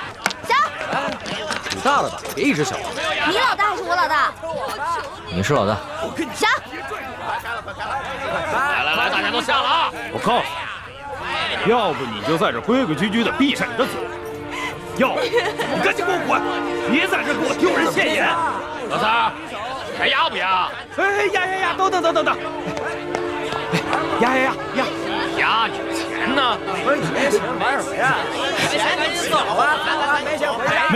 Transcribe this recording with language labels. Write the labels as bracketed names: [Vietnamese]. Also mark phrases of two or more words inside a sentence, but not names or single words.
[Chinese] 賭大了吧，別一直小。你老大還是我老大？你是老大。小，來，大家都下了啊！我告訴你，要不你就在這規規矩矩的閉上你的嘴，要不你趕緊給我滾，別在這給我丟人現眼。老三，還壓不壓？哎，壓，等，壓。壓有錢呢？沒錢玩什麼呀？沒錢趕緊走啊！沒錢回家，